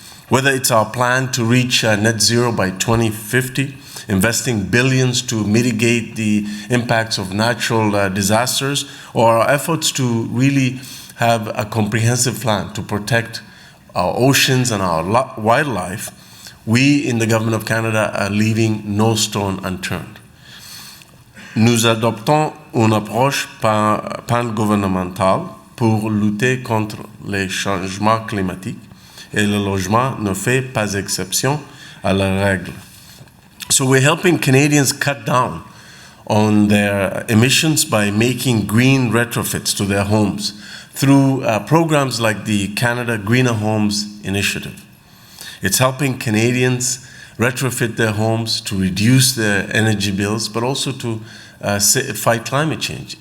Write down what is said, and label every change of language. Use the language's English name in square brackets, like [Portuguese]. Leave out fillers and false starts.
[English] Whether it's our plan to reach net zero by 2050, investing billions to mitigate the impacts of natural disasters, or our efforts to really have a comprehensive plan to protect our oceans and our wildlife, we in the Government of Canada are leaving no stone unturned. [French] Nous adoptons une approche pan-gouvernementale pour lutter contre les changements climatiques, et le logement ne fait pas exception à la règle. [English] So we're helping Canadians cut down on their emissions by making green retrofits to their homes through programs like the Canada Greener Homes Initiative. It's helping Canadians retrofit their homes to reduce their energy bills, but also to fight climate change.